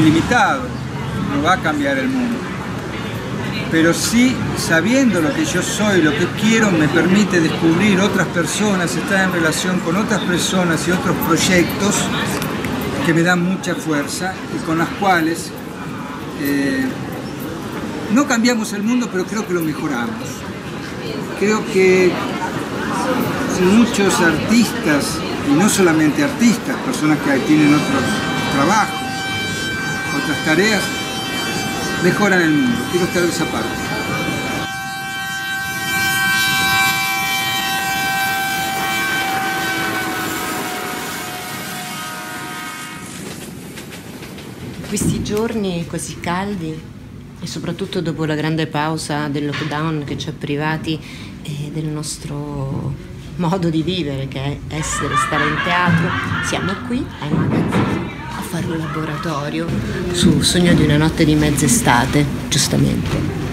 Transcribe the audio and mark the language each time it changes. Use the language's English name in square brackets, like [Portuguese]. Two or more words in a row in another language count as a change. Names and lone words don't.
[Spanish] limitado, no va a cambiar el mundo, pero sí, sabiendo lo que yo soy, lo que quiero, me permite descubrir otras personas, estar en relación con otras personas y otros proyectos que me dan mucha fuerza y con las cuales no cambiamos el mundo, pero creo que lo mejoramos. Creo que muchos artistas, y no solamente artistas, personas que tienen otros trabajos, otras tareas, mejoran el mundo. Quiero estar de esa parte. [Italian] Questi giorni così caldi e soprattutto dopo la grande pausa del lockdown che ci ha privati del nostro modo di vivere, che è stare in teatro, siamo qui ai magazzini a fare un laboratorio su Sogno di una notte di mezz'estate, giustamente.